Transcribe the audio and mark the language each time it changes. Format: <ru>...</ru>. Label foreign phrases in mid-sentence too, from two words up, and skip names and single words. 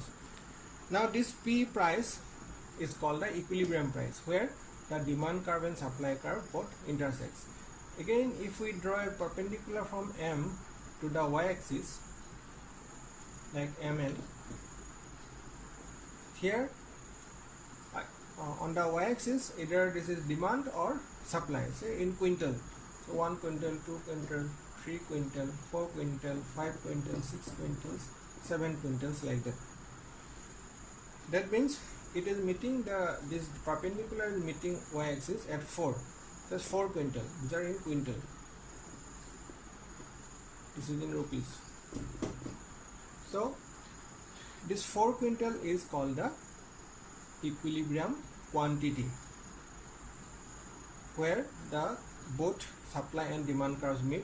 <en>Now this P price is called the equilibrium price, where the demand curve and supply curve both intersects. Again, if we draw a perpendicular from M to the y-axis, like MN, here on the y-axis either this is demand or supply, say in quintal. So 1 quintal, 2 quintal, 3 quintal, 4 quintal, 5 quintal, 6 quintals, 7 quintals, like that. That means it is meeting this perpendicular is meeting y-axis at 4. That's 4 quintal. These are in quintal. This is in rupees. So this 4 quintal is called the equilibrium quantity, where the both supply and demand curves meet.</en>